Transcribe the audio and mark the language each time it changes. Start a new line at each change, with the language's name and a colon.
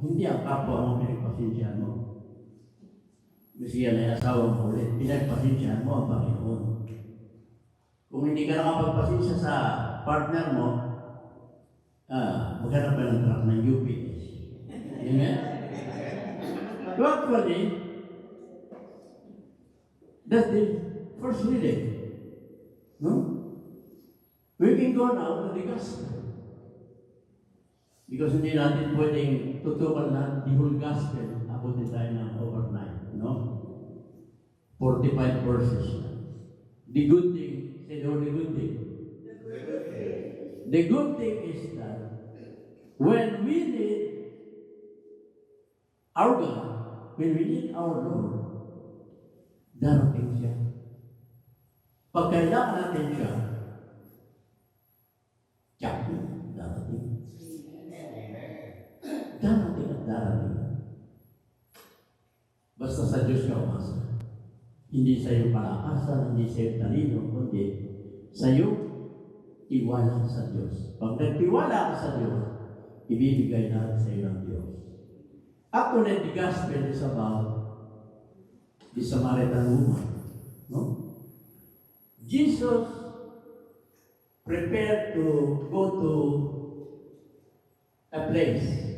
Filipino: Hindi ang kapwa ang pinagpasensyahan mo. Kasi yan ay asawa mo ulit. Pinagpasensyahan mo ang Panginoon. Kung hindi ka nakapagpasensya sa partner mo, maghanap ka ng truck ng UPS. Amen?
English: So actually, that's the first reading. No? We can go now to the gospel.
Filipino: Because hindi natin pwedeng tutukan na
English: the whole gospel.
Filipino: Abutin tayo ng overnight. No? 45 verses.
English: The good thing, say the good thing. The good thing is that when we need our God, when we need our Lord,
Filipino: darating siya. Pag kailangan natin siya, darating. Darating at darating. Basta sa Diyos ka umasa. Hindi sa iyong palakasan, hindi sa iyong talino, kundi sa iyong tiwala sa Diyos. Pag nagtiwala ka sa Diyos, ibibigay natin sa iyo ng Diyos.
English: Actually, the gospel is about the Samaritan woman. No? Jesus prepared to go to a place.